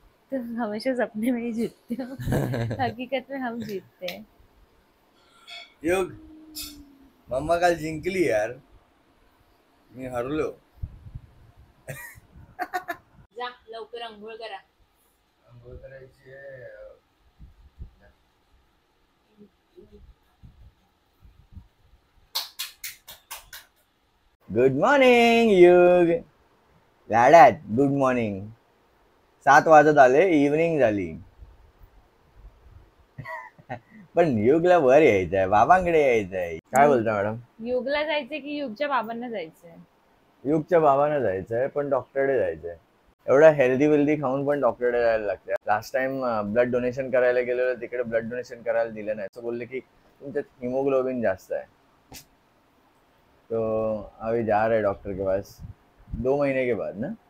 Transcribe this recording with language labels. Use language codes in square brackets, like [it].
[hi] तो हमेशा सपने में ही जीतते हो. हकीकत में हम जीतते हैं. [mr] योग, मम्मा काल जिंकली यार, मी हरलो. जा लवकर अंघोळ करा. अंघोळ करायची आहे. गुड मॉर्निंग युग. लाडात गुड मॉर्निंग. 7 वाजत आले, इव्हनिंग झाली. पण युगला वर यायचंय, बाबांकडे यायचंय. काय बोलता मॅडम? युगला जायचंय की युगच्या बाबांना जायचंय? युगच्या बाबांना जायचंय, पण डॉक्टरकडे जायचंय. एवढा हेल्दी खाऊन पण डॉक्टरकडे जायला लागते. लास्ट टाइम ब्लड डोनेशन करायला गेलेलो, तिकडे ब्लड डोनेशन करायला दिलं नाही. असं बोलले की तुमच्यात हिमोग्लोबिन जास्त आहे. [hi] तो अभी जा रहे डॉक्टर के पास 2 महीने के बाद ना.